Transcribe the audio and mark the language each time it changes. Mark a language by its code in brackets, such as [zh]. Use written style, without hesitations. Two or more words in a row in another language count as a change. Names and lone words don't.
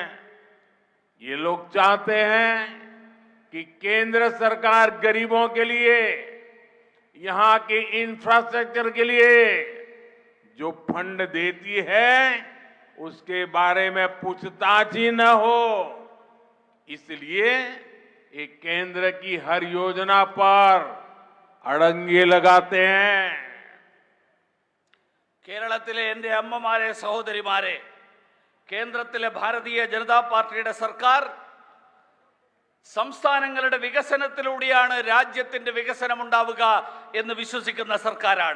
[hi] ये लोग चाहते हैं कि केंद्र सरकार गरीबों के लिए, यहां के इंफ्रास्ट्रक्चर के लिए जो फंड देती है, उसके बारे में पूछताछ ही न हो। इसलिए एक केंद्र की हर योजना पर अड़ंगे लगाते हैं। [ml] കേരളത്തിലെ എൻ്റെ അമ്മമാരെ സഹോദരിമാരെ, കേന്ദ്രത്തിലെ ഭാരതീയ ജനതാ പാർട്ടിയുടെ സർക്കാർ സംസ്ഥാനങ്ങളുടെ വികസനത്തിലൂടെയാണ് രാജ്യത്തിന്റെ വികസനം ഉണ്ടാവുക എന്ന് വിശ്വസിക്കുന്ന സർക്കാരാണ്.